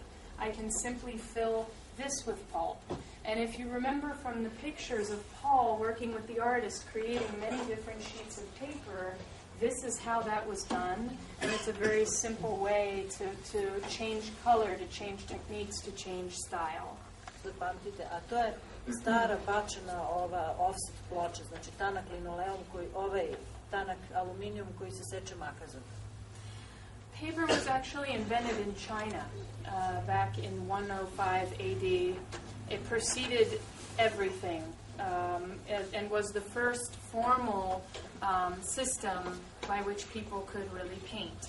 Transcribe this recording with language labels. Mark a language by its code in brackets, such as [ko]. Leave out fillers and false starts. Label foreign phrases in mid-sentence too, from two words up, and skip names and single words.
[en] I can simply fill this with pulp. And if you remember from the pictures of Paul working with the artist, creating many different sheets of paper, this is how that was done. And it's a very simple way to change color, to change techniques, to change style. [sr] Zapamtite, a to je stara bačena ova offset ploča, znači tanak linoleum, tanak aluminijum koji se seče makazom. [en] Paper was actually invented in China back in 105 AD. It preceded everything and was the first formal system by which people could really paint.